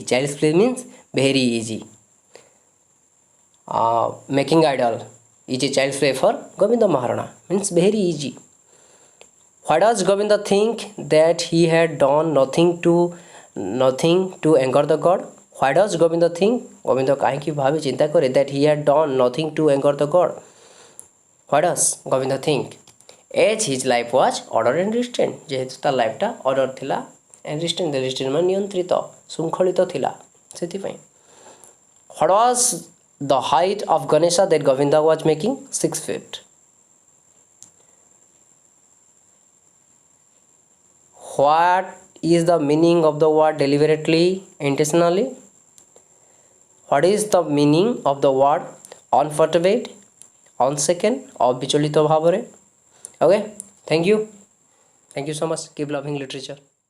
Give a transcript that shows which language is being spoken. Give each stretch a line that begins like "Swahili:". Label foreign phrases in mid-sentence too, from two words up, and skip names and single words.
English: Child's play means very easy. Making idol is a child's play for Govinda Maharana, means very easy. Why does Govinda think that he had done nothing to anger the god? Why does Govinda think? Govinda
Odia: କାହିଁକି ଭାବେ ଚିନ୍ତା କରେ
English: that he had done nothing to anger the god? Why does Govinda think? As his life was ordered and restrained,
Odia: ଯେହେତୁ ତା ଲାଇଫଟା ଅର୍ଡର ଥିଲା
English: and restrained, the restrained
Odia: ମାନେ ନିୟନ୍ତ୍ରିତ ଶୃଙ୍ଖଳିତ ଥିଲା ସେଥିପାଇଁ.
English: What was the height of Ganesha that Govinda was making? 6 feet. What is the meaning of the word deliberately, intentionally? What is the meaning of the word unperturbed, unshaken,
Odia: ଅବିଚଳିତ ଭାବରେ?
English: Okay, thank you so much. Keep loving literature.